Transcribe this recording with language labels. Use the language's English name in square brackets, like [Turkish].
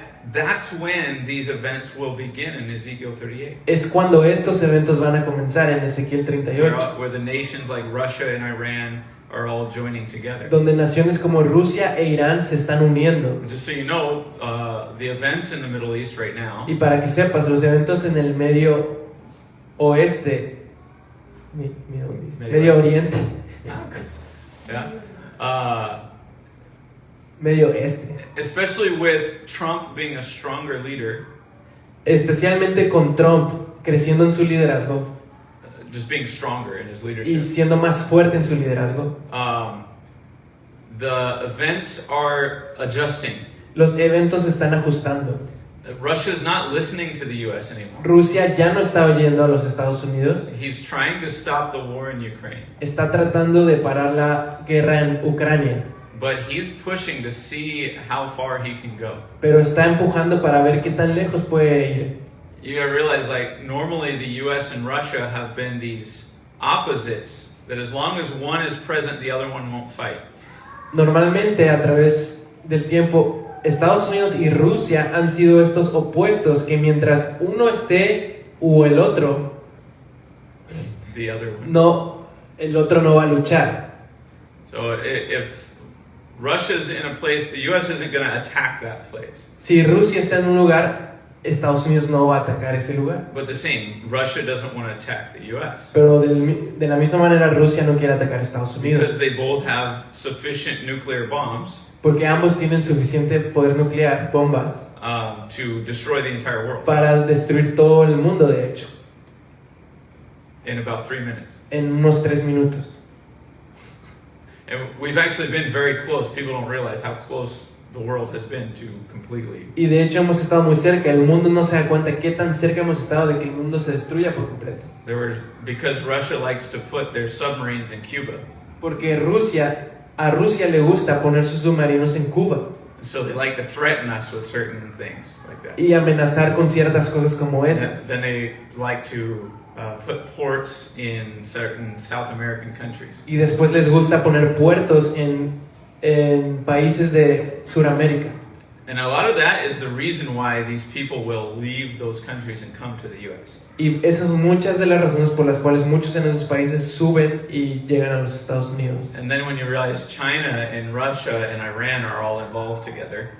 [English] That's when these events will begin in Ezekiel 38. [Spanish] Es cuando estos eventos van a comenzar en Ezequiel 38, [English] Where the nations like Russia and Iran are all joining together. [Spanish] donde naciones como Rusia e Irán se están uniendo. [English] Just so you know, the events in the Middle East right now, [Spanish] Y para que sepas, los eventos en el Medio Oeste, Medio Oriente, [English] yeah, [Spanish] Medio Este, [English] especially with Trump being a stronger leader, [Spanish] especialmente con Trump creciendo en su liderazgo [English] just being stronger in his [Spanish] y [English] leadership. [Spanish] siendo más fuerte en su liderazgo, [English] The events are adjusting. [Spanish] los eventos se están ajustando. [English] Russia's not listening to the U.S. anymore. [Spanish] Rusia ya no está oyendo a los Estados Unidos, [English] He's trying to stop the war in Ukraine, [Spanish] está tratando de parar la guerra en Ucrania, [English] but he's pushing to see how far he can go. [Spanish] pero está empujando para ver qué tan lejos puede ir. [English] You gotta realize, like, normally the U.S. and Russia have been these opposites, that as long as one is present, the other one won't fight. [Spanish] Normalmente a través del tiempo Estados Unidos y Rusia han sido estos opuestos que mientras uno esté o el otro [English] The other one. [Spanish] no, el otro no va a luchar. [English] So if Russia's in a place, the U.S. isn't gonna attack that place. [Spanish] Si Rusia está en un lugar, Estados Unidos no va a atacar ese lugar. [English] But the same, Russia doesn't want to attack the U.S. [Spanish] Pero de la misma manera Rusia no quiere atacar a Estados Unidos [English] because they both have sufficient nuclear bombs [Spanish] porque ambos tienen suficiente poder nuclear, bombas, [English] to destroy the entire world [Spanish] para destruir todo el mundo, de hecho, [English] in about 3 minutes. [Spanish] en unos 3 minutos. [English] And we've actually been very close. People don't realize how close the world has been to completely. [Spanish] Y de hecho hemos estado muy cerca, el mundo no se da cuenta qué tan cerca hemos estado de que el mundo se destruya por completo. [English] Because Russia likes to put their submarines in Cuba. [Spanish] Porque a Rusia le gusta poner sus submarinos en Cuba [English] So they like to threaten us with certain things like that. [Spanish] y amenazar con ciertas cosas como esas. [English] Then they like to put ports in certain South American countries. [Spanish] Y después les gusta poner puertos en países de Sudamérica. [English] And a lot of that is the reason why these people will leave those countries and come to the U.S. [Spanish] Y esas son muchas de las razones por las cuales muchos en esos países suben y llegan a los Estados Unidos. [English] And then when you realize China and Russia and Iran are all involved together,